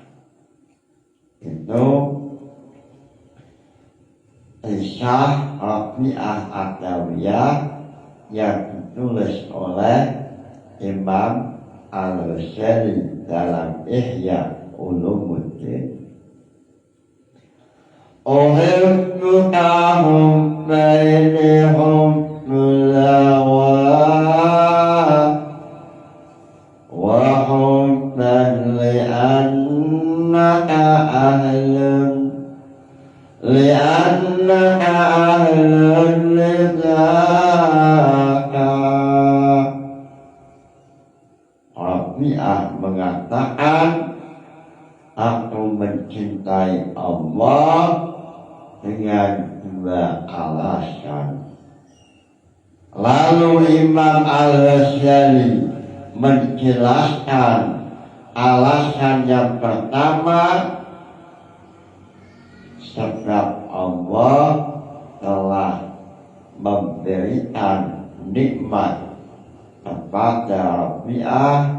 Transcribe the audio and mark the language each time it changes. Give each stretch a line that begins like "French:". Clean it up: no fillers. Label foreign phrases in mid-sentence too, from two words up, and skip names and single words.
Indonesian: Itu kisah Rabi'ah Adawiyah yang ditulis oleh Imam Al-Ghazali dalam Ihya Ulumuddin.
Arabic: أحبك بين حب الهوى وحبا لأنك أهل لذاك.
Indonesian: Rabi'ah mengatakan, aku mencintai Allah dengan dua alasan. Lalu Imam Al-Ghazali menjelaskan alasan yang pertama, sebab Allah telah memberikan nikmat kepada Rabi'ah.